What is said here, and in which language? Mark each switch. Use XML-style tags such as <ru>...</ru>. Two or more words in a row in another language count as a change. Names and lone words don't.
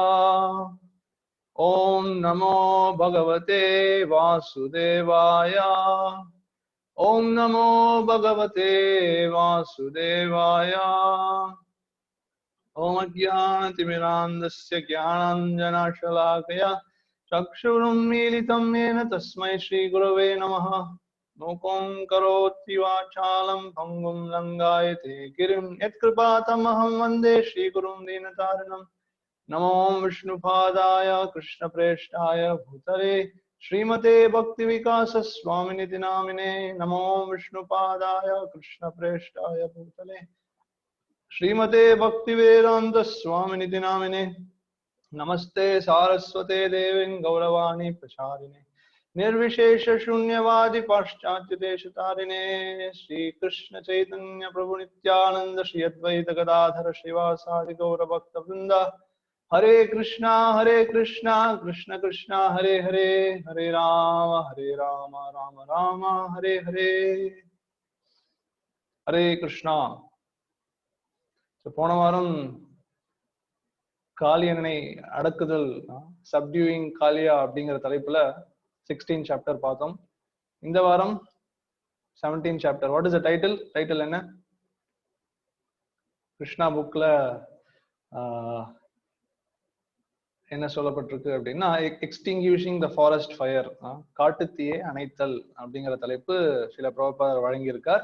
<sa>ॐ नमो भगवते वासुदेवाय. ॐ नमो भगवते वासुदेवाय. ॐ अज्ञानतिमिरान्धस्य ज्ञानाञ्जनशलाकया चक्षुरुन्मीलितम् येन तस्मै श्रीगुरवे नमः. मूकं करोति वाचालं पङ्गुं लङ्घयते गिरिं यत्कृपातमहं वन्दे श्रीगुरुं दीनतारिणम्. नमो विष्णुपादाय कृष्णप्रेष्ठाय भूतले श्रीमते भक्ति विकास स्वामिनिति नामिने. नमो विष्णुपादाय कृष्णप्रेष्ठाय भूतले श्रीमते भक्ति वेदांत स्वामिनिति नामिने. नमस्ते सारस्वते देवी गौरवाणी प्रचारिणे निर्विशेष शून्यवादी पाश्चात्य देशतारिणे. श्री कृष्ण चैतन्य प्रभु नित्यानंद श्री अद्वैत गदाधर श्रीवासादि गौर भक्त वृंद. हरे कृष्णा कृष्ण कृष्णा हरे हरे, हरे राम राम राम हरे हरे. हरे कृष्णा.</sa> <ta>போன வாரம் காளியனை அடக்குதல், சப்டியூயிங் காளியா அப்படிங்கிற தலைப்புல 16 சாப்டர் பார்த்தோம். இந்த வாரம் 17 சாப்டர்.</ta> <en>What is the title?</en> <ta>டைட்டில் என்ன? கிருஷ்ணா புக்ல என்ன சொல்லப்பட்டிருக்கு அப்படின்னா,</ta> <en>Extinguishing the forest fire,</en> <ta>காட்டுத்தீயை அணைத்தல் அப்படிங்கிற தலைப்பு சில பிரபுபாதர் வழங்கியிருக்கார்.</ta>